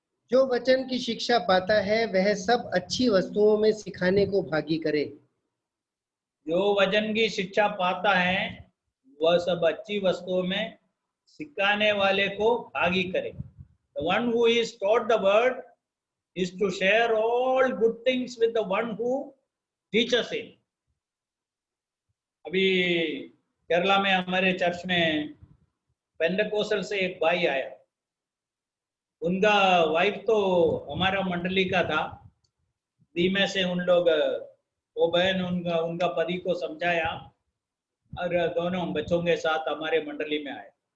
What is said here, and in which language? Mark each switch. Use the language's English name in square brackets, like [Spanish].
[Hindi] जो वचन की शिक्षा पाता है वह सब अच्छी वस्तुओं में सिखाने को भागी करे। जो वचन की शिक्षा पाता है वह सब अच्छी वस्तुओं में सिखाने वाले को भागी करे। [English] The one who is taught the word is to share all good things with the one who teaches him. [Hindi] अभी केरला में हमारे चर्च में पेंटेकोस्टल से एक भाई आया। उनका वाइफ तो हमारा मंडली का था, धीमे से उन लोग वो बहन उनका पति को समझाया और दोनों बच्चों के साथ हमारे मंडली में आए।